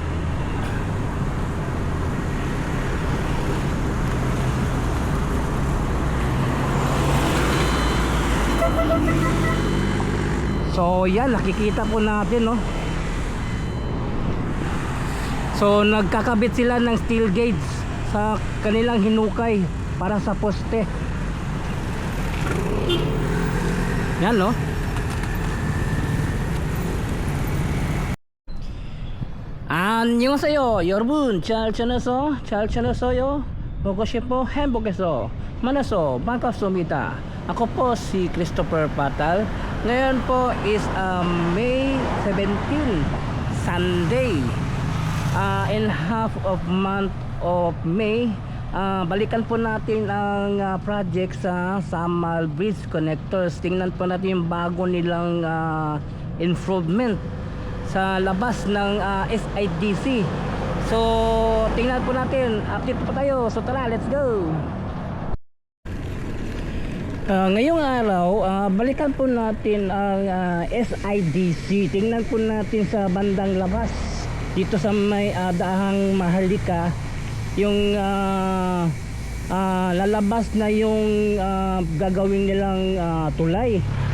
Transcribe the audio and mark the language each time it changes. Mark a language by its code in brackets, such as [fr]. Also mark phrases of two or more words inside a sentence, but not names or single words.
[tl] So yan, nakikita po natin, no. So nagkakabit sila ng steel gauge sa kanilang hinukay para sa poste. Yan, no. [ko] 안녕하세요 여러분, 잘 지내세요? 보고 싶어 행복해서 만나서 반갑습니다. [tl] Ako po si Christopher Patal. Ngayon po [en] is May 17, Sunday, in half of month of May. [tl] Balikan po natin ang project sa Samal Bridge Connectors. Tingnan po natin yung bago nilang improvement sa labas ng SIDC. So tingnan po natin, update po tayo. So tara, [en] let's go. [tl] Ngayong araw, balikan po natin ang SIDC. Tingnan po natin sa bandang labas dito sa may Dahang Maharlika, yung lalabas na yung gagawin nilang tulay.